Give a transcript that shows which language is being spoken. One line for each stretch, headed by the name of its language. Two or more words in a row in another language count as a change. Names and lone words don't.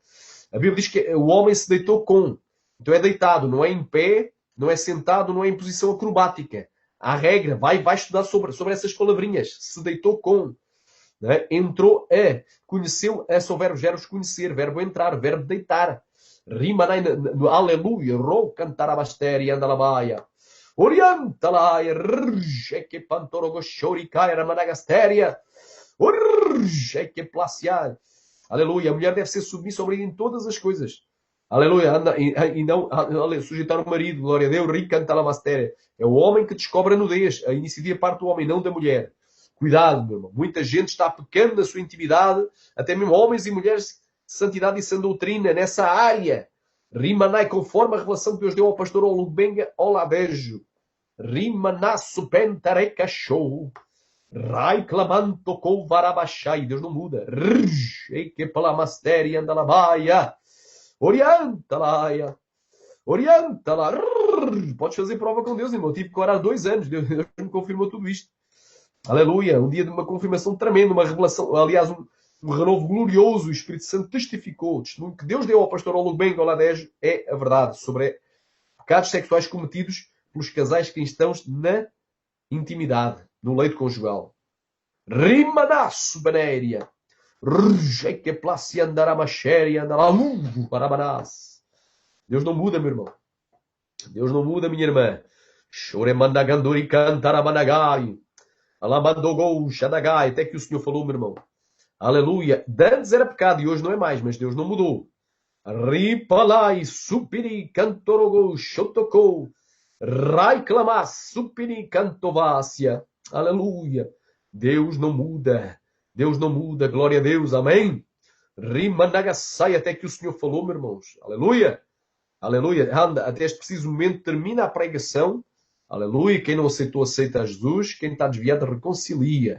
Portuguese: A Bíblia diz que o homem se deitou com. Então é deitado, não é em pé, não é sentado, não é em posição acrobática. Há regra, vai estudar sobre essas palavrinhas. Se deitou com. Né? Entrou a. Conheceu, são verbos, verbos conhecer, verbo entrar, verbo deitar. Rima no aleluia, ro cantar a bastéria, anda la baia. Orientalaia, que pantorogoshoricaia, ramanagastéria. Aleluia. A mulher deve ser submissa ao marido em todas as coisas. Aleluia. E não sujeitar o marido. Glória a Deus. Ricantalamastéria. É o homem que descobre a nudez. A iniciativa parte do homem, não da mulher. Cuidado, meu irmão. Muita gente está pecando na sua intimidade. Até mesmo homens e mulheres de santidade e sã doutrina nessa área. Rimanai, conforme a revelação que Deus deu ao pastor Olubenga Olavejo. Rimanasso pentareca show. Rai clamanto com varabachai. Deus não muda. Que palamastéria anda na baia. Orienta-la. Orienta-la. Podes fazer prova com Deus, irmão. Eu tive que orar 2 anos. Deus me confirmou tudo isto. Aleluia. Um dia de uma confirmação tremenda, uma revelação. Aliás, um renovo glorioso. O Espírito Santo testificou. O testemunho que Deus deu ao pastor Olubenga Oladejo é a verdade sobre pecados sexuais cometidos pelos casais cristãos na intimidade, no leito conjugal. Rimanasso benéria. Que place andará machéria, andará parabanás. Deus não muda, meu irmão. Deus não muda, minha irmã. Choremandaganduri cantarabanagai. Alabandogou xadagai. Até que o Senhor falou, meu irmão. Aleluia. Antes era pecado e hoje não é mais, mas Deus não mudou. Ripalai supiri cantorogou xotocou. Rai clamas supiri cantovácia. Aleluia. Deus não muda. Deus não muda. Glória a Deus. Amém. Rimanagassai. Até que o Senhor falou, meus irmãos. Aleluia. Aleluia. Anda, até este preciso momento termina a pregação. Aleluia. Quem não aceitou, aceita a Jesus. Quem está desviado, reconcilia.